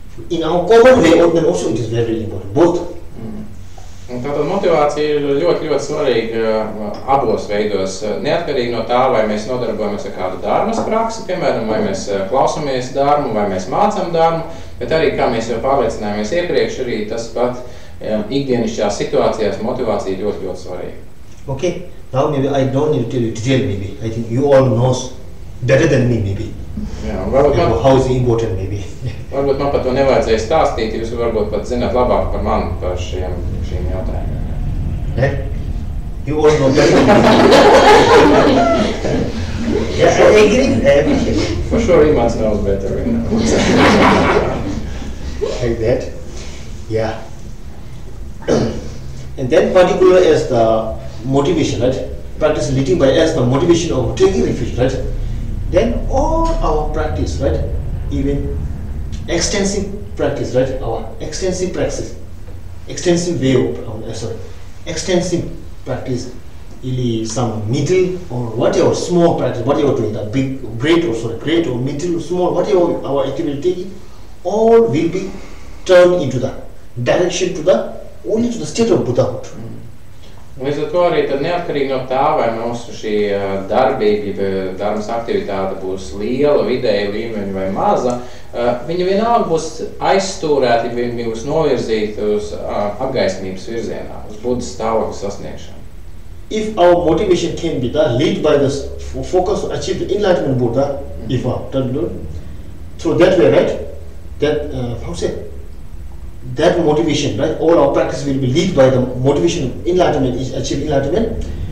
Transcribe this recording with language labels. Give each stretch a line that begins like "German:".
English: In our common way, also it is very, very important, both.
Latvian: Un tātad motivācija ir ļoti, ļoti svarīga abos veidos, neatkarīgi no tā, vai mēs nodarbojamies ar kādu dharmas praksi, piemēram, vai mēs klausamies dharmu, vai mēs mācām dharmu, bet arī, kā mēs jau pārliecinājāmies iepriekš, arī tas pat ikdienišķās situācijās motivācija ir ļoti, ļoti svarīga.
English: Okay, now maybe I don't need to tell you detail maybe. I think you all knows better than me maybe.
Latvian: Jā,
English: how is it important maybe.
Latvian: Varbūt man par to nevajadzēja stāstīt, jūs varbūt pat zināt labāk par mani par šīm jautājumiem.
English: You all know better than me. Yes, I agree. For sure he must know better. Like that. Yeah. And then particular as the motivation, right? Practice leading by as the motivation of taking refuge, right? Then all our practice, right? Even extensive practice, right? Our extensive practice, extensive way of, extensive practice, some middle or whatever small practice, whatever doing, the big, great or middle, small, whatever our activity taking, all will be turned into the direction to the only to the state of Buddhahood.
Latvian: Līdz ar to arī tad neatkarīgi no tā, vai mūsu šī darbība, darbas aktivitāte būs liela, vidēja līmeņa vai maza, viņa vienalga būs aizstūrēta, viņa būs novirzīta uz apgaismības virzienā, uz Buddhas stāvokļa sasniegšanu.
English: If our motivation can be lead by the focus to achieve the enlightenment Buddha, if through that way, right? That that motivation, right? All our practice will be lead by the motivation of enlightenment, is achieve enlightenment.